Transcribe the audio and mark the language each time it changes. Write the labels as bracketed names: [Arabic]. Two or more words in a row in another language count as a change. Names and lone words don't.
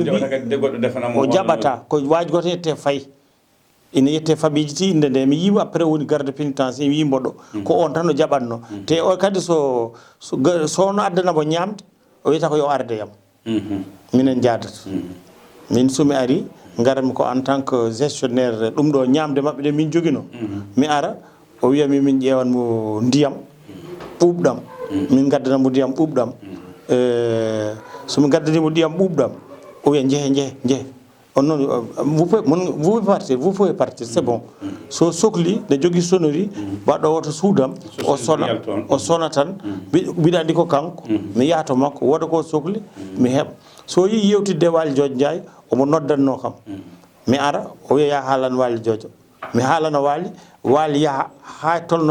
[Fula] mbi o jaɓata ko waji goto yette fayi ina yette famille ti inde nde mi yima après woni garde pénitentiaire mi yimboɗo ko on tan o jaɓatno te o kadi sowno addanamo ñamde o wiyata ko yo arde yam minen jadata min somi ari garami ko [French] en tant que gestionnaire [Fula] ɗum ɗo ñamde mabɓe ɗe min joguino mi ara o wiyami min ƴewanmo ndiyam ɓuuɓɗam min gaddanamo ndiyam ɓuuɓɗam somi gaddanimo ndiyam ɓuuɓɗam o wiya jeehe on noon [French] vous pouvez partir c'est bon [Fula] so sohli ne jogui sonnerie baɗɗo woto suudam o sona tan mbiɗa andi ko kanko mi yaha to makko woda ko sohli mi heeɓa so yi yewtidde Waly Diodio Ndiaye omo noddanno kam mi ara o wiya ya haalan Waly Diodio mi haalana Waly yaha ha tolno